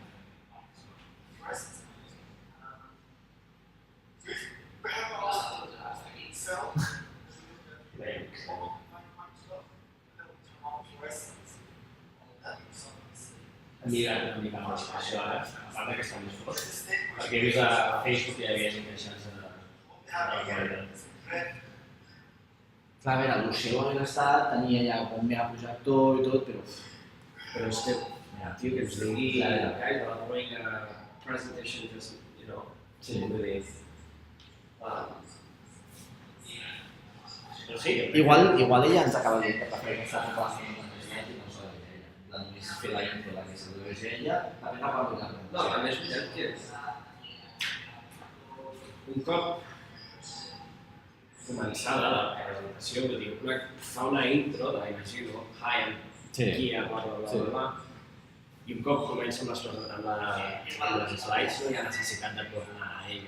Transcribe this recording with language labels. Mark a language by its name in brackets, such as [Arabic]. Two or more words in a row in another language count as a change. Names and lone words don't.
[Catalan] Mira més això ara, a part que està més fort, perquè he vist a Facebook que hi havia gent queixant-se de la qualitat. Clar, a veure, el seu hagués estat, tenia ja un megaprojector i tot, però és que... Mira, tio, que ens digui, [English] guys, I want to make a presentation just, you know, really... [Catalan] Però sí, Igual ella ens acaba dient que per fer aquesta proposta no és net i no s'ha de dir ella. Només fer la intro, la que s'ha de dir ella, també no va donar. no, a més, veritat que un cop començada la presentació, vull dir, fa una intro de, imagino, hi, aquí, bla, i un cop comença amb les slides, no hi ha necessitat de tornar a ella.